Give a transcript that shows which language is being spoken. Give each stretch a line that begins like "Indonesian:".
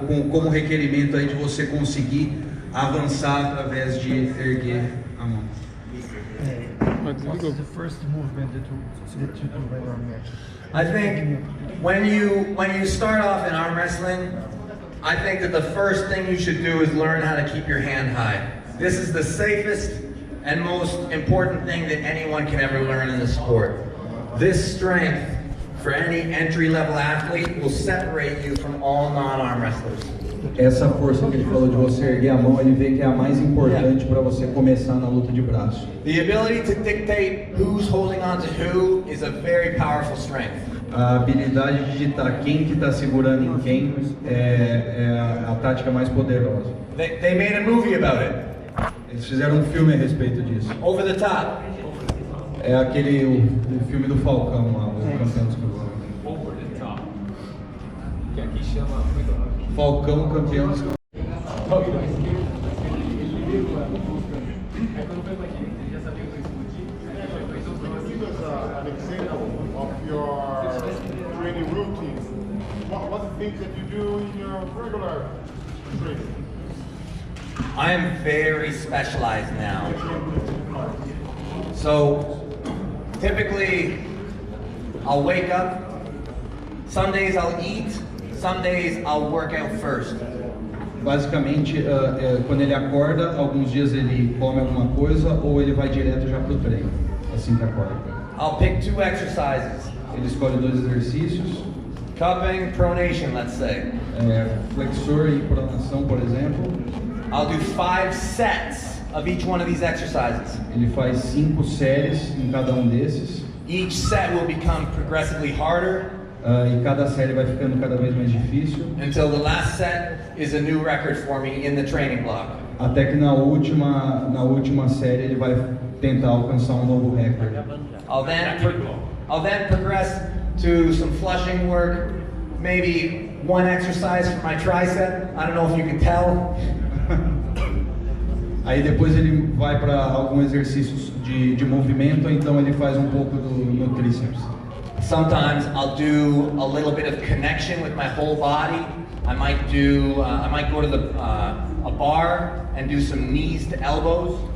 Portuguese: Como requerimento aí de você conseguir avançar através de erguer a mão.
English: What's the first movement that you do right arm wrestling? I think when you start off in arm wrestling, I think that the first thing you should do is learn how to keep your hand high. This is the safest and most important thing that anyone can ever learn in the sport. This strength for any entry-level athlete will separate you from all non-arm wrestlers.
Portuguese: Essa força que ele falou de você erguer a mão, ele vê que é a mais importante para você começar na luta de braço.
English: The ability to dictate who's holding on to who is a very powerful strength.
Portuguese: A habilidade de ditar quem que está segurando em quem é a tática mais poderosa.
English: They made a movie about it.
Portuguese: Eles fizeram um filme a respeito disso.
English: Over the Top.
Portuguese: É o filme do Falcão lá, o Campeão dos Campeões. Over the top. Que aqui chama Falcão, Campeão dos Campeões.
English: An example of your training routine. What are the things that you do in your regular training? I am very specialized now. So typically I'll wake up, some days I'll eat, some days I'll work out first.
Portuguese: Basicamente, quando ele acorda, alguns dias ele come alguma coisa ou ele vai direto já pro treino, assim que acorda.
English: I'll pick 2 exercises.
Portuguese: Ele escolhe 2 exercícios,
English: Cupping, pronation, let's say.
Portuguese: flexor e pronação, por exemplo.
English: I'll do 5 sets of each one of these exercises.
Portuguese: Ele faz 5 séries em cada um desses.
English: Each set will become progressively harder
Portuguese: E cada série vai ficando cada vez mais difícil,
English: until the last set is a new record for me in the training block.
Portuguese: até que na última série ele vai tentar alcançar um novo recorde.
English: I'll then progress to some flushing work, maybe one exercise for my tricep. I don't know if you can tell.
Portuguese: Aí depois ele vai para alguns exercícios de movimento, ou então ele faz um pouco no tríceps.
English: Sometimes I'll do a little bit of connection with my whole body. I might go to a bar and do some knees to elbows.